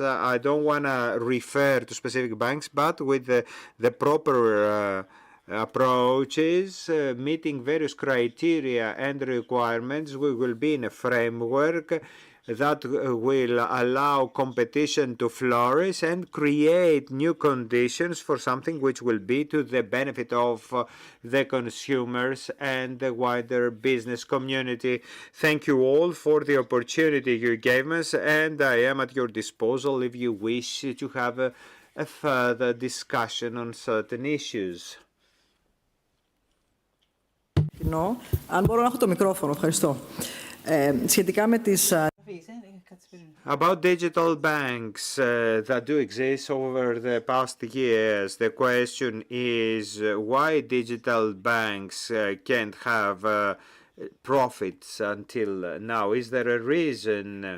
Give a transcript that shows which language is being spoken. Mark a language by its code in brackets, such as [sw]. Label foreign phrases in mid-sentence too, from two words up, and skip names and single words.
[en] I don't want to refer to specific banks, but with the proper approaches, meeting various criteria and requirements, we will be in a framework that will allow competition to flourish and create new conditions for something which will be to the benefit of the consumers and the wider business community. Thank you all for the opportunity you gave us, and I am at your disposal if you wish to have a further discussion on certain issues. [el] Αν μπορώ να έχω το μικρόφωνο, ευχαριστώ. Σχετικά με τις... [en] About digital banks that do exist over the past years, the question is why digital banks can't have profits until now. Is there a reason?